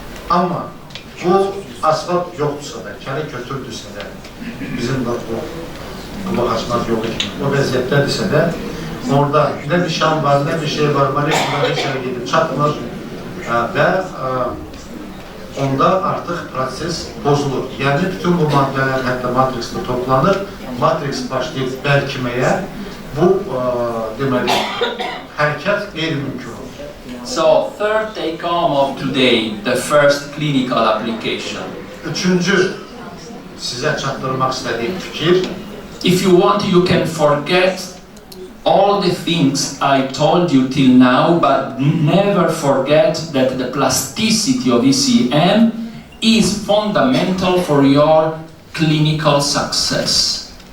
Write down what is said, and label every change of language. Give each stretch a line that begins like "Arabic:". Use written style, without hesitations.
Azerbaijani: Amma bu asfalt yoxdursa da, kəli götürdürsə də, bizim də bu açmaz yolu kimi, o vəziyyətlədirsə də, orada nə bir şan var, nə bir şey var, molekullar heç yerə gedib çatmır və onda artıq proses pozulur. Yəni, bütün bu maddələr hətta matriksdə toplanır, matriks başlayıb bərkiməyə, bu, deməli, hərəkət qeyri-mümkün olur.
English: So, third take-home of today, the first clinical application.
Azerbaijani: Üçüncü, sizə çatdırmaq istədiyim fikir.
English: If you want, you can forget all the things I told you till now, but never forget that the plasticity of ECM is fundamental for your clinical success.